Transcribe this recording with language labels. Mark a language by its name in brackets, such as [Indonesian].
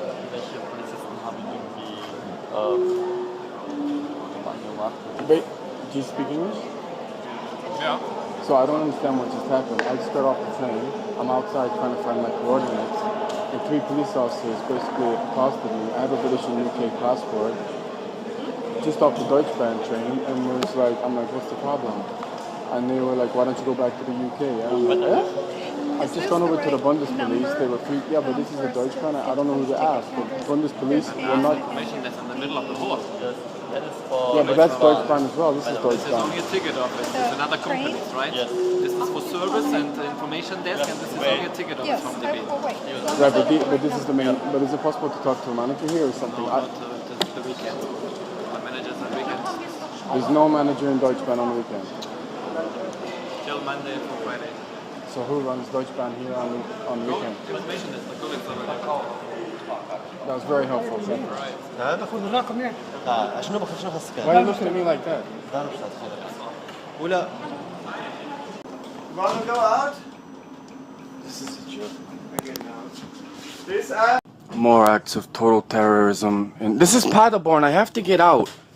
[German] Welche Polizisten haben irgendwie gemacht? [English] Wait, do you speak English? [German] Ja. [English] So I don't understand what just happened. I just got off the train. I'm outside trying to find my coordinates. And 3 police officers basically accosted me. I have a British and UK passport. Just off the Deutschbahn train. And it was like, I'm like, what's the problem? And they were like, why don't you go back to the UK? And I'm like, eh? I've just gone over to the Bundes police. They were free. Yeah, but this is a Deutschbahn. I don't know who to ask. The Bundes police will not. Information that's in the middle of the road. Yes, that is for... Yeah, but that's Deutschbahn as well. This is This is Deutschbahn. only a ticket office. It's another company, right? Yes. This is for service and information desk, and this is only a ticket office from DB. Right, but this is the main. But is it possible to talk to a manager here or something? No, not the weekend. The managers on weekends. There's no manager in Deutschbahn on the weekend. Till Monday for Friday. So who runs Deutschbahn here on the weekend? Information desk, the colleagues over there. That was very helpful. Thank you. [Arabic] لا باخذ الرقم يعني لا شنو باخذ شنو خاصك [English] Why are you looking at me like that? [Arabic] لا مش ولا [English] You want to go out? This is a joke. More acts of total terrorism. And this is Paderborn. I have to get out.